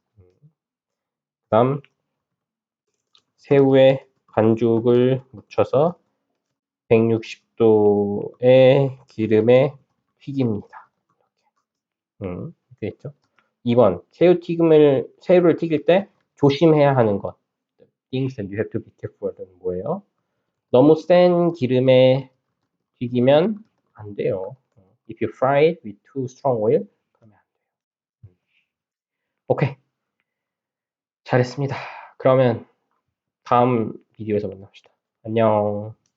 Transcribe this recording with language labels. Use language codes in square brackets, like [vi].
[ko] 그 다음 새우에 반죽을 묻혀서 160도의 기름에 튀깁니다. 이렇게 있죠. 2번 새우를 튀길 때 조심해야 하는 것. [en] Things that you have to be careful은 [ko] 뭐예요? 너무 센 기름에 튀기면 안 돼요. [en] If you fry it with too strong oil, [ko] 그러면 안 돼요. 오케이. 잘했습니다. 그러면 다음 비디오에서 만납시다. 안녕.